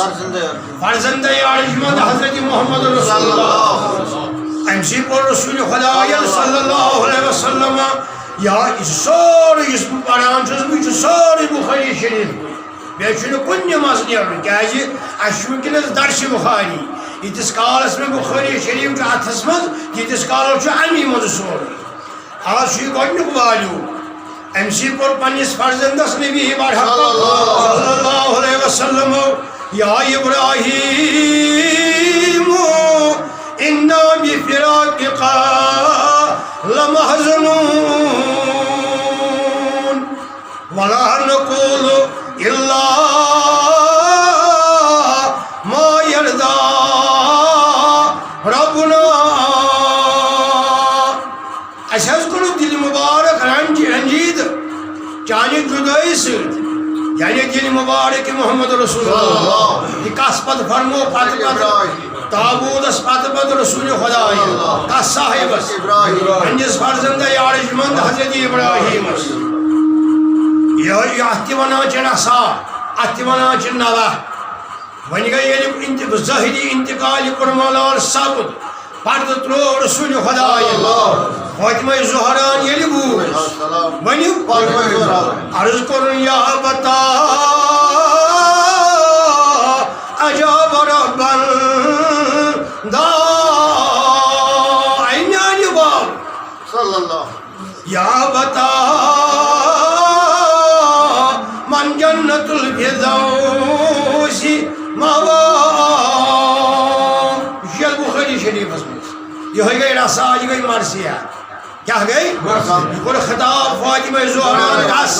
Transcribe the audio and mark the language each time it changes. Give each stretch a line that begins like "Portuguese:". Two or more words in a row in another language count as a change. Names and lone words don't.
Kashmiri: فرزندہ ارجمند حضرت محمد رسول اللہ، أمۍ سٕے پوٚر رسول خدایَن
Arabic: صلی اللہ علیہ وسلم،
Kashmiri: یا یہِ چھُ سورُے یُس بہٕ پران چھُس بہٕ، یہِ چھُ سورُے بُخاری شریٖف، بیٚیہِ چھُنہٕ کُنہِ منٛز نیرُن، کیٛازِ اَسہِ چھُ وٕنکٮ۪نس درسِ بُخاری، ییٖتِس کالس مےٚ بُخاری شریٖف چھُ اتھس منٛز تیٖتِس کالس چھُ امی منٛز سورُے، آز چھُ یہِ گۄڈنیُک والیوٗم۔ أمۍ سٕے پوٚر پننِس فرزندس نبی برحق
Arabic: صلی اللہ علیہ وسلم، یا ابراہیم انا بفراقک لمحزنون ولا نقول الا ما يرضى ربنا،
Kashmiri: اَسہِ حظ کوٚرُکھ دِلہِ مُبارک رنجیٖد چانہِ جُدٲیی سۭتۍ، یعنی دِلہِ مُبارک محمد رسول اللہ، یہِ کس پتہٕ فرمو پتہٕ تابوٗتس پتہٕ رسول خدایہِ، کس صاحبس؟ پننِس فرزندہ ارجمند حضرت ابراہیمس، اتھ تہِ ونان چھِ رسا، اتھ تہِ ونان چھِ نوح۔ وۄنۍ گٔے ییٚلہِ ظٲہری انتقال کُرملال سپُد، پتہٕ ترٛوو رسول خدایَن فاطمہ زہران ییٚلہِ بوٗز، ؤنِو عرض کوٚرُن
Arabic: یا بتا عجاب ربن دا،
Kashmiri: اے میانہِ باب
Arabic: یا بتا من جنت الفردوس مأوا،
Kashmiri: یہ چھُ بُخاری شریٖفس منٛز، یِہوٚے گٔے رسا، یہِ گٔے مرثیہ، کیٛاہ گٔے؟ یہِ کوٚر خطاب فاطمہ زہران کس؟